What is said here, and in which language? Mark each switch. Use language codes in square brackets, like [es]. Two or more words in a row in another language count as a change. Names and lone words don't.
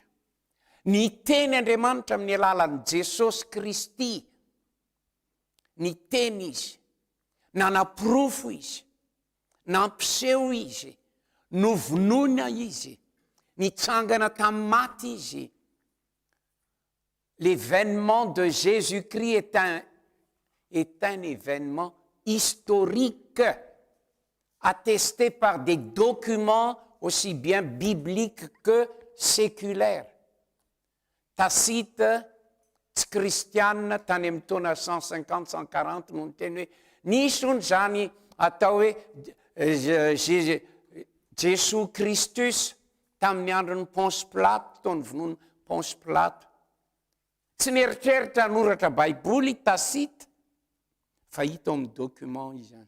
[mg] Ny teny Andriamanitra amin'ny alalan'i Jesosy Kristy. Ny teny izy. Nanaprofo izy. Nampiseho izy. Novonoina izy. Nitsangana tamin'ny maty izy. [fr] L'événement de Jésus-Christ est un événement historiques attestés par des documents aussi bien bibliques que séculaires. [mg] Tacite, tsy kristiana tany amin'ny taona 150-140 no nyteny hoe nisy ony zany atao hoe Jesosy Kristus tamin'ny andron'ny Ponce Pilato, taony vonoiny Ponce Pilato. Tsy nieritreritra noratra baiboly Tacite, fa hita amin'ny document izy zany.